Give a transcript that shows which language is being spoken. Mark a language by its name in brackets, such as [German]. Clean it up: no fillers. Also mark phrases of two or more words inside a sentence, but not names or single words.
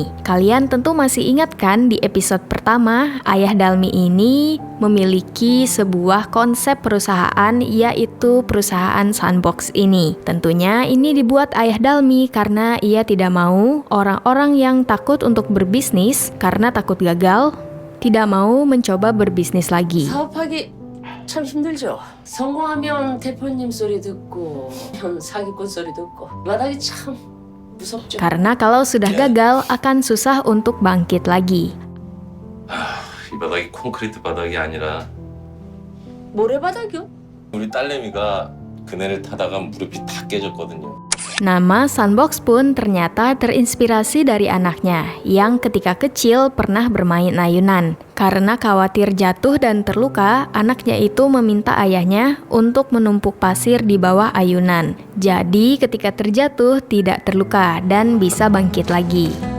[Indonesian] Kalian tentu masih ingat kan di episode pertama, Ayah Dalmi ini memiliki sebuah konsep perusahaan, yaitu perusahaan Sandbox ini. Tentunya ini dibuat Ayah Dalmi karena ia tidak mau orang-orang yang takut untuk berbisnis karena takut gagal, tidak mau mencoba berbisnis lagi. [Korean] 사업하기 참 힘들죠. 성공하면 대표님 소리 듣고 사기꾼 소리 듣고 마당이 참 무섭죠. [Indonesian] Karena kalau sudah gagal akan susah untuk bangkit lagi. [Korean] 이 바닥이 콘크리트 바닥이 아니라 모래바닥이요? 우리 딸내미가 그네를 타다가 무릎이 다 깨졌거든요. [Indonesian] Nama Sandbox pun ternyata terinspirasi dari anaknya yang ketika kecil pernah bermain ayunan. Karena khawatir jatuh dan terluka, anaknya itu meminta ayahnya untuk menumpuk pasir di bawah ayunan. Jadi ketika terjatuh tidak terluka dan bisa bangkit lagi.